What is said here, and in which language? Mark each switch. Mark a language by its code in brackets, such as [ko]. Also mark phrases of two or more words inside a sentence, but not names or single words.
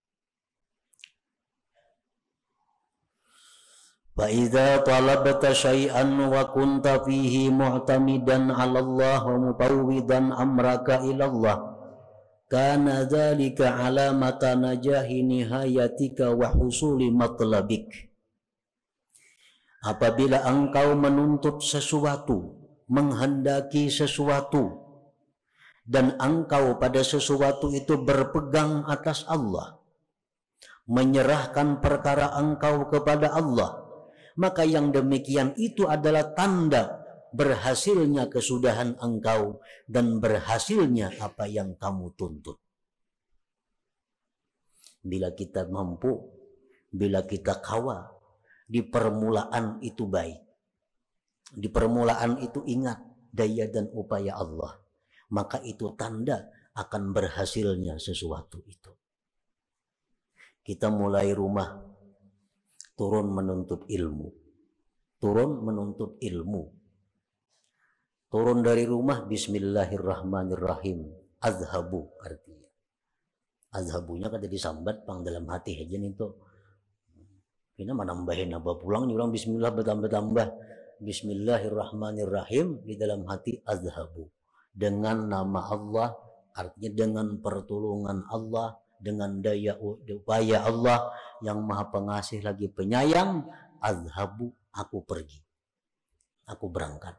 [ar] فإذا طلبت شيئا وكنت فيه معتمدا على الله ومفوضا أمرك إلى الله، كان ذلك علامة نجاح نهايتك وحصول مطلبك. [id] Apabila engkau menuntut sesuatu, menghendaki sesuatu, dan engkau pada sesuatu itu berpegang atas Allah, menyerahkan perkara engkau kepada Allah, maka yang demikian itu adalah tanda berhasilnya kesudahan engkau dan berhasilnya apa yang kamu tuntut. Bila kita mampu, bila kita kawa, di permulaan itu baik. Di permulaan itu ingat daya dan upaya Allah. Maka itu tanda akan berhasilnya sesuatu itu. Kita mulai rumah, turun menuntut ilmu. Turun menuntut ilmu. Turun dari rumah, bismillahirrahmanirrahim. Azhabu artinya. [bjn] Azhabunya kada disambat pang dalam hati aja itu. Ini menambahin apa pulang nyulang bismillah bertambah-tambah. [id] Bismillahirrahmanirrahim di dalam hati azhabu. Dengan nama Allah, artinya dengan pertolongan Allah, dengan daya upaya Allah yang maha pengasih lagi penyayang, azhabu aku pergi, aku berangkat.